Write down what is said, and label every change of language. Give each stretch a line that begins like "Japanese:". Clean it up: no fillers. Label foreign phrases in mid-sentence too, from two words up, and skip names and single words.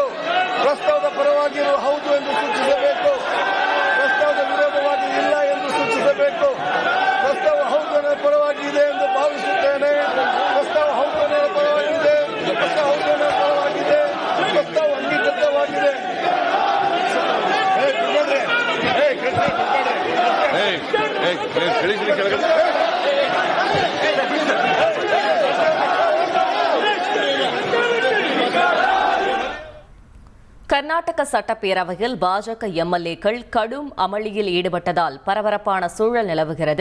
Kannada: ಪ್ರಸ್ತಾವದ ಪರವಾಗಿರುವ ಹೌದು ಎಂದು ಸೂಚಿಸಬೇಕು. ಪ್ರಸ್ತಾವದ ವಿರೋಧವಾಗಿ ಇಲ್ಲ ಎಂದು ಸೂಚಿಸಬೇಕು. ಪ್ರಸ್ತಾವ ಹೌದು ಪರವಾಗಿದೆ ಎಂದು ಭಾವಿಸುತ್ತೇನೆ. ಪ್ರಸ್ತಾವ ಹೌದು ಪರವಾಗಿದೆ. ಪ್ರಸ್ತಾವ ಹೌದು ಪರವಾಗಿದೆ. ಪ್ರಸ್ತಾವ ಅಂಗೀಕೃತವಾಗಿದೆ.
Tamil: கர்நாடக சட்டப்பேரவையில் பாஜக எம்எல்ஏக்கள் கடும் அமளியில் ஈடுபட்டதால் பரபரப்பான சூழல் நிலவுகிறது.